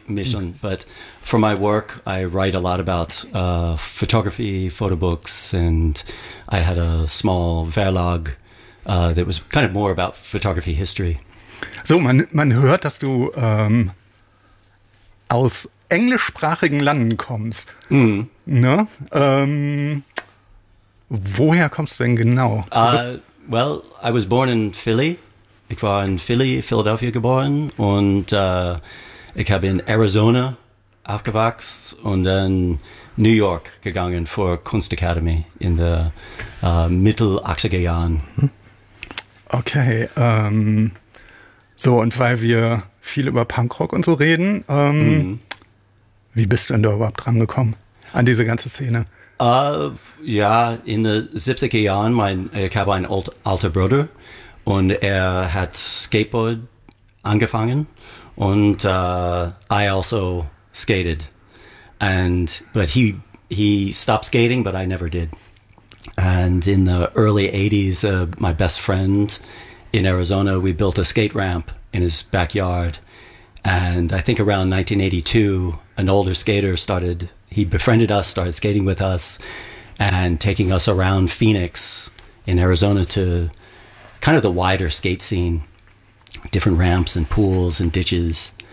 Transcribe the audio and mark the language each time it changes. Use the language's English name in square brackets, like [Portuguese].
[English] mischen, but for my work, I write a lot about photography, photo books, and I had a small Verlag that was kind of more about photography history. [German] So, man hört, dass du aus englischsprachigen Landen kommst. Ne? Woher kommst du denn genau? Du bist. [English] Well, I was born in Philly. [German] Ich war in Philadelphia geboren und ich habe in Arizona aufgewachsen und dann New York gegangen für Kunst Academy in der Mittel-80er Jahren. Okay, So, und weil wir viel über Punkrock und so reden, wie bist du denn da überhaupt dran gekommen an diese ganze Szene? Ja, in den 70er Jahren, ich habe einen alten Bruder. Und er hat Skateboard angefangen und [English] I also skated and but he stopped skating but I never did and in the early 80s my best friend in Arizona we built a skate ramp in his backyard and I think around 1982 an older skater started he befriended us started skating with us and taking us around Phoenix in Arizona to kind of the wider skate scene, different ramps and pools and ditches.